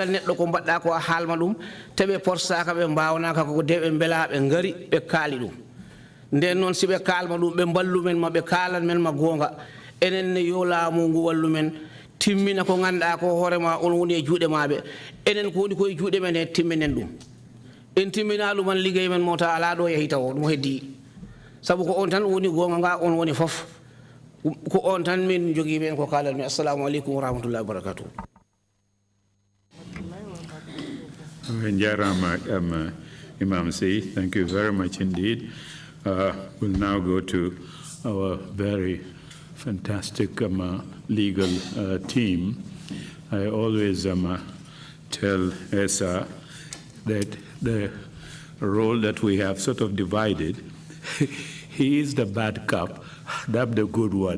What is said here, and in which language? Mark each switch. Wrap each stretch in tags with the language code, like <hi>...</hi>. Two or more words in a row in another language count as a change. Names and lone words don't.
<ff>neɗɗo ko mbaɗɗa ko a haalma ɗum teɓe porsaka ɓe mbawnaka koko deɓe beela ɓe gaari ɓe kaali ɗum nden noon siɓe kalma ɗum ɓe ballu men ma ɓe kalan men ma gonga enen ne yo laamu ngu wallu men timmina ko ganduɗa ko hoorema on woni e juuɗe maɓe enen ko woni koye juuɗe men he timminen ɗum en timmina ɗum an liggey men mota ala ɗo yeehi taw ɗum heddi sabu ko on tan woni gonga nga on woni fof ko on tan min jogui men ko kalan mi</ff> <ar>السلام عليكم ورحمة الله وبركاته</ar> <en>Imam Sy, thank you very much indeed. We'll now go to our very fantastic legal team. I always tell Esa that the role that we have sort of divided, he is the bad cop, I'm the good one.</en>